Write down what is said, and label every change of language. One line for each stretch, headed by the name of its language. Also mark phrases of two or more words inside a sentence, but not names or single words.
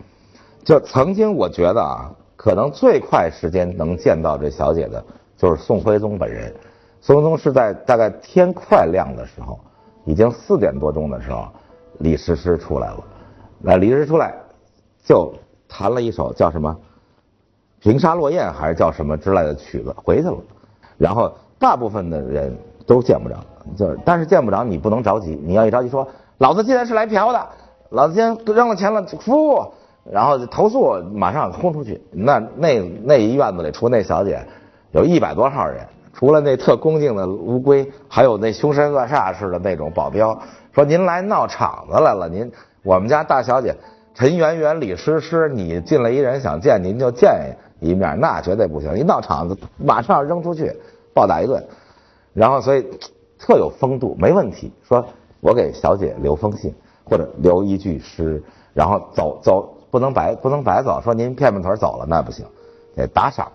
Chinese: 就曾經我覺得啊，可能最快時間能見到這小姐的，就是宋徽宗本人。宋徽宗是在大概天快亮的時候，已經4點多鐘的時候，李師師出來了。那李師師出來，就彈了一首叫什麼《平沙落雁》還是叫什麼之類的曲子，回去了。然後大部分的人都見不着，但是見不着你不能着急，你要一着急說，老子今天是來嫖的，老子今天扔了錢了，服務，然後投訴，馬上轟出去。那一院子裡，除那小姐，有100多號人，除了那特恭敬的烏龜，還有那凶神惡煞似的那種保鏢，說您來鬧場子來了，我們家大小姐陳圓圓、李師師，你進來一人想見您就見一面，那絕對不行，一鬧場子馬上扔出去，暴打一頓。然後所以特有風度，沒問題，說我給小姐留封信，或者留一句詩，然後走不能白走，說您片腿走了那不行，得打賞。